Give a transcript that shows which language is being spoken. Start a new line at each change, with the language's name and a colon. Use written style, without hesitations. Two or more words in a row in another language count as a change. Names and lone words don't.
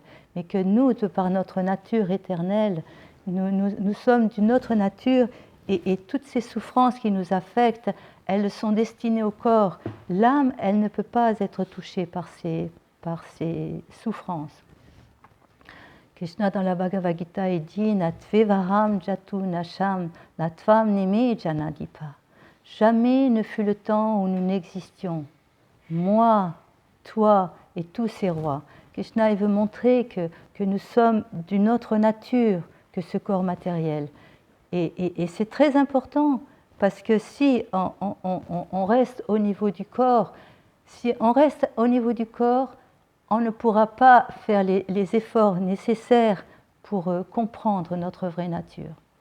French: Mais que nous, de par notre nature éternelle, nous sommes d'une autre nature, et toutes ces souffrances qui nous affectent, elles sont destinées au corps. L'âme, elle ne peut pas être touchée par ces souffrances. Krishna dans la Bhagavad Gita il dit
Sanskrit: Natvevaham jatu nasham natvam nime janadipa.
French: Jamais ne fut le temps où nous n'existions, moi, toi et tous ces rois. Krishna, il veut montrer que nous sommes d'une autre nature que ce corps matériel. Et c'est très important, parce que si on reste au niveau du corps, on ne pourra pas faire les efforts nécessaires pour comprendre notre vraie nature.